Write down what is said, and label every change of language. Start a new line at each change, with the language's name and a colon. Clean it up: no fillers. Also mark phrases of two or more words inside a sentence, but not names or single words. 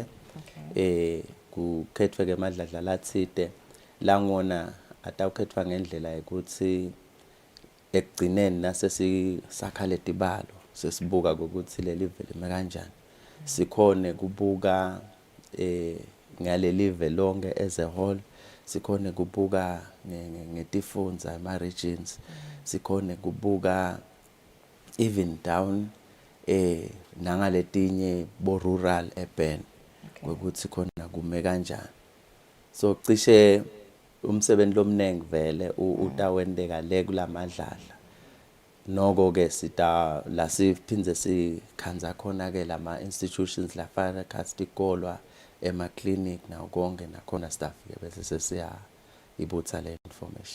Swati: Kukhethwe ke madladla lathide langona atawukhethwa ngendlela ukuthi ekugcineni nasesisakha letibalo sesibuka ukuthi le live lime kanjani sikhone kubuka ngale live lonke
English: as a whole
Swati: sikhone kubuka ngetifundza ama regions sikhone kubuka
English: even down
Swati: nangaletinye bo
English: rural urban
Swati: ukuthi khona kume kanjani so cishe umsebenzi lomnengi vele utawendeka le kulamadlala noko ke sita la siphindze sikhanza khona ke lama institutions la fana kastikolwa ema clinic na konke nakhona staff ke bese sesiya ibutha le information